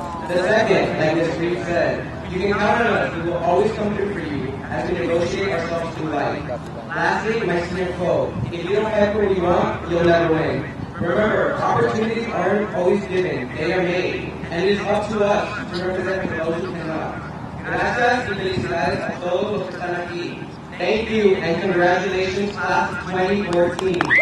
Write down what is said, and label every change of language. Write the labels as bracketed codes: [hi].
[en] The second, like Ms. Reed said, you can count on us, we will always come through for you as we negotiate ourselves through life. Lastly, my senior quote, if you don't fight for what you want, you'll never win. Remember, opportunities aren't always given, they are made, and it is up to us to represent for those who cannot. [es] Gracias y felicidades a todos los que están aquí. [en] Thank you and congratulations, class of 2014.